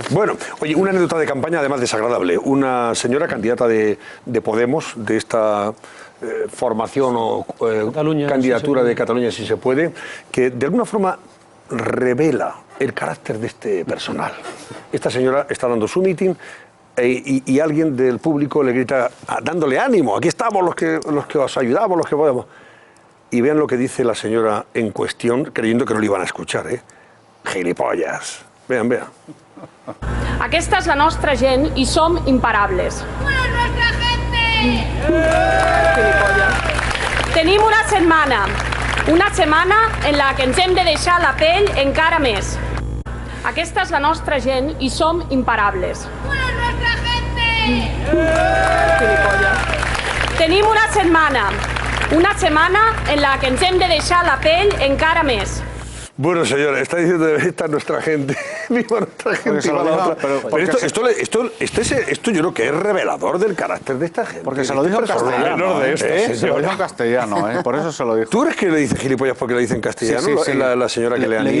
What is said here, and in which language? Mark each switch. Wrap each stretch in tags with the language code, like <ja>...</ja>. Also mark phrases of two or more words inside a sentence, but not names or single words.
<es>Bueno, oye, una anécdota de campaña además desagradable. Una señora candidata de Podemos, de esta formación o candidatura de Cataluña, si se puede, que de alguna forma revela el carácter de este personal. Esta señora está dando su mitin y alguien del público le grita, dándole ánimo, aquí estamos los que os ayudamos, los que podemos. Y vean lo que dice la señora en cuestión, creyendo que no le iban a escuchar, ¿eh? Gilipollas. Vean, vean.</es> <ca>Aquesta és la nostra gent i som imparables.</ca> <es>¡Una nuestra gente!</es> <ca>Tenim una setmana en la que ens hem de deixar la pell encara més. Aquesta és la nostra gent i som imparables.</ca> <es>¡Una nuestra gente!</es> <ca>Tenim una setmana en la que ens hem de deixar la pell encara més.</ca> <es>Bueno, señora, está diciendo esta es nuestra gente, viva nuestra gente, viva la otra. Pero esto yo creo que es revelador del carácter de esta gente. Porque se lo dijo en castellano. Se lo dijo en castellano, por eso se lo dijo. ¿Tú eres que le dice gilipollas porque le dice en castellano? Sí. La señora que le anima.</es>